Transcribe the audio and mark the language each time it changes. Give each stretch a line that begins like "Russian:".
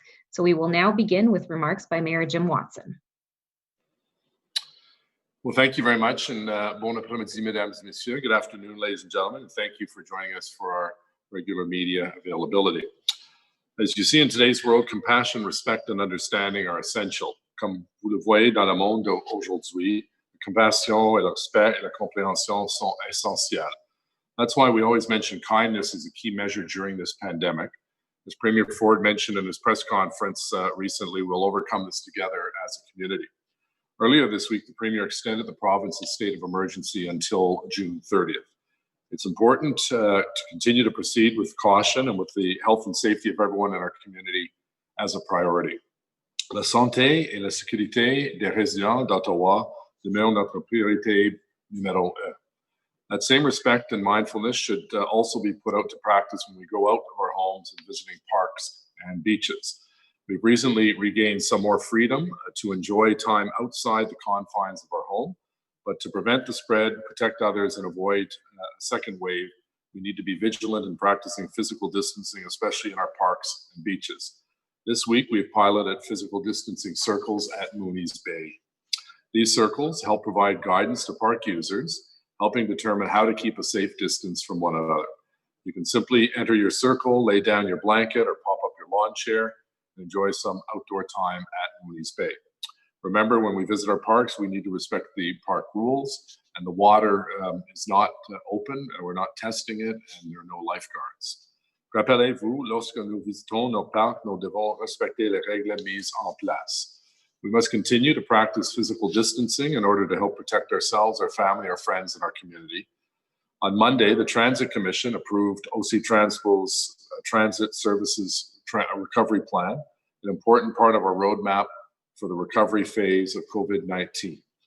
English: So we will now begin with remarks by Mayor Jim Watson. Well, thank you very much, and
French: bon après-midi, mesdames et messieurs.
English: Good afternoon, ladies and gentlemen, and thank you for joining us for our regular media availability. As you see in today's world, compassion, respect, and understanding are essential.
French: Comme vous le voyez dans le monde aujourd'hui, compassion et le respect et la compréhension sont essentiels.
English: That's why we always mention kindness as a key measure during this pandemic. As Premier Ford mentioned in his press conference recently, we'll overcome this together as a community. Earlier this week, the Premier extended the province's state of emergency until June 30th. It's important to continue to proceed with caution and with the health and safety of everyone in our community as a priority.
French: La santé et la sécurité des résidents d'Ottawa demeure notre priorité numéro un.
English: That same respect and mindfulness should also be put out to practice when we go out of our homes and visiting parks and beaches. We've recently regained some more freedom to enjoy time outside the confines of our home, but to prevent the spread, protect others, and avoid a second wave, we need to be vigilant in practicing physical distancing, especially in our parks and beaches. This week, we've piloted physical distancing circles at Mooney's Bay. These circles help provide guidance to park users, helping determine how to keep a safe distance from one another. You can simply enter your circle, lay down your blanket, or pop up your lawn chair and enjoy some outdoor time at Mooney's Bay. Remember, when we visit our parks, we need to respect the park rules, and the water is not open, and we're not testing it, and there are no lifeguards.
French: Rappelez-vous, lorsque nous visitons nos parcs, nous devons respecter les règles mises en place.
English: We must continue to practice physical distancing in order to help protect ourselves, our family, our friends, and our community. On Monday, the Transit Commission approved OC Transpo's Transit Services Recovery Plan, an important part of our roadmap for the recovery phase of COVID-19.